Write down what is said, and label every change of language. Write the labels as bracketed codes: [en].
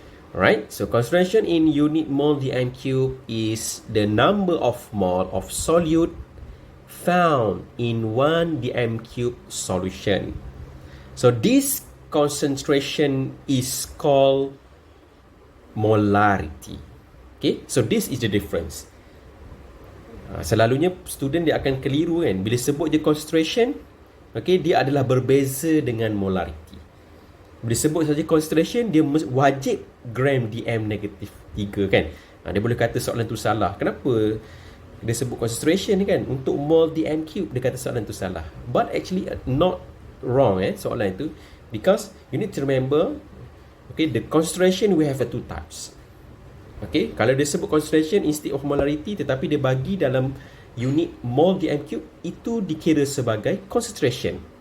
[en] Alright, so concentration in unit mole dm cube is the number of mole of solute found in 1 dm cube solution. So this concentration is called molarity. Okay, so this is the difference. [ms] Selalunya student dia akan keliru kan, bila sebut je concentration, okay, dia adalah berbeza dengan molarity. Disebut saja concentration, dia wajib gram dm negatif 3 kan. Dia boleh kata soalan tu salah. Kenapa dia sebut concentration ni kan? Untuk mol dm cube dia kata soalan tu salah. [en] But actually not wrong [ms] soalan itu, [en] because you need to remember, okay, the concentration we have two types. [ms] Okay, kalau dia sebut concentration instead of molarity, tetapi dia bagi dalam unit mol dm cube, itu dikira sebagai concentration.